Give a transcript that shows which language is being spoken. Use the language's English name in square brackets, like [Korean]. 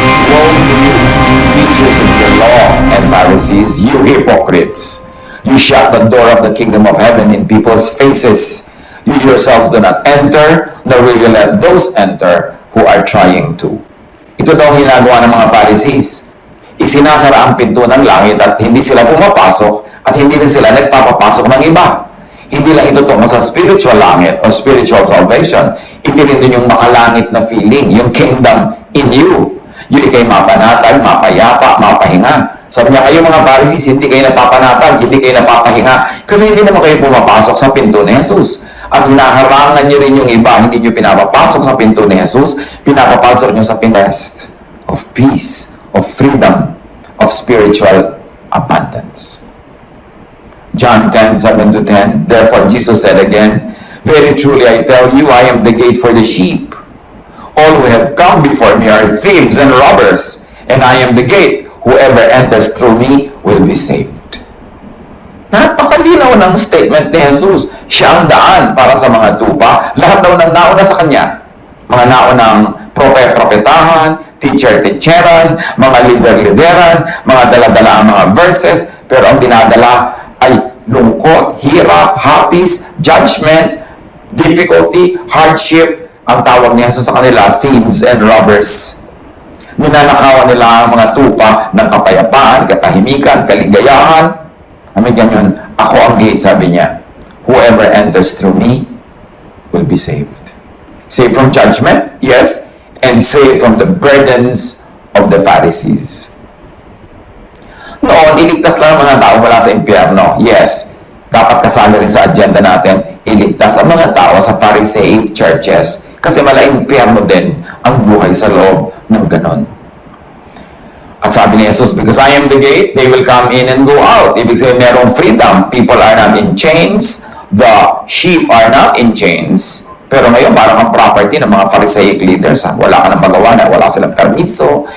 [English] Woe to you, teachers of the law and Pharisees, you hypocrites! You shut the door of the kingdom of heaven in people's faces. You yourselves do not enter, nor will you let those enter who are trying to. [Filipino] Ito daw ang ginagawa ng mga Pharisees. Isinasara ang pinto ng langit at hindi sila pumapasok at hindi na sila nagpapapasok ng iba. Hindi lang ito tungo sa spiritual langit o spiritual salvation. Ito rin din yung makalangit na feeling, yung [English] kingdom in you. [Filipino] Yung ikay mapanatag, mapayapa, mapahinga. Sabi niya, kayo mga Pharisees, hindi kayo napapanatag, hindi kayo napapahinga, kasi hindi naman kayo pumapasok sa pinto ni Jesus. At hinaharangan niyo rin yung iba, hindi niyo pinapapasok sa pinto ni Jesus, pinapapasok niyo sa pinest [English] of peace, of freedom, of spiritual abundance. John 10:7-10. Therefore Jesus said again, very truly I tell you, I am the gate for the sheep. All who have come before me are thieves and robbers, and I am the gate. Whoever enters through me will be saved. [Filipino] Napakalinaw ng statement ni Jesus. Siya ang daan para sa mga tupa. Lahat daw ng nauna sa kanya. Mga naunang propetahan, teacher-teacheran, mga leader-lideran, mga daladala ang mga verses, pero ang dinadala ay lungkot, hirap, hapis, [English] judgment, difficulty, hardship. [Filipino] Ang tawag ni Jesus sa kanila, [English] thieves and robbers. [Filipino] Ninanakawan nila ang mga tupa ng kapayapaan, katahimikan, kaligayahan. Amin ganyan, ako ang gate, sabi niya. [English] Whoever enters through me will be saved. Saved from judgment, yes, and saved from the burdens of the Pharisees. [Filipino] Noon, iligtas lang ang mga tao mula sa impyerno. Yes, dapat kasali rin sa agenda natin, iligtas ang mga tao sa Pharisaic churches. Kasi malaking impyerno din ang buhay sa loob ng ganon. At sabi ni Jesus, [English] because I am the gate, they will come in and go out. [Filipino] Ibig sabihin, merong freedom. [English] People are not in chains. The sheep are not in chains. [Filipino] Pero ngayon, parang ang property ng mga Pharisaic leaders. Wala ka nang magawa na wala silang permiso.